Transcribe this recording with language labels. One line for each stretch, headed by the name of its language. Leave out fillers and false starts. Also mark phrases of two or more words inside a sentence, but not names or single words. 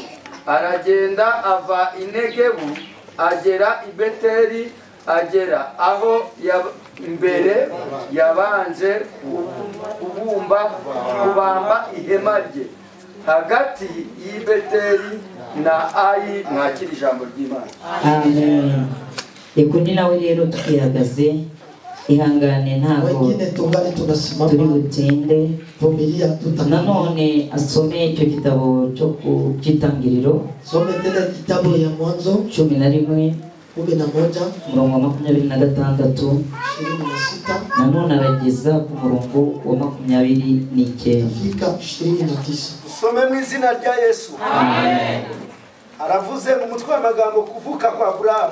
Kinyarwanda: Aragenda ava Inegebu agera i Beteli, agera aho mbere yabanje kubamba ihema rye hagati y'i Beteli na Ayi. Mwakira ijambo ry'Imana. Amen. Eko ni nawe rero tukihagaze, ihangane ntabwo
Swahili: wengine tungane tunasimama,
Kinyarwanda: turi butinde.
Swahili: Vumilia tutakana.
Kinyarwanda: Nanone asome icyo gitabo cyo ku cy'itangiriro.
Swahili: Some tena kitabu ya Mwanzo 11
Kinyarwanda: murongo wa 26. Nanone arageza ku murongo wa 29.
Swahili: fika 29.
Kinyarwanda: Usome mu izina rya Yesu. Amen. Aravuze mu mutwe w'amagambo kuvuka kwa Aburahamu.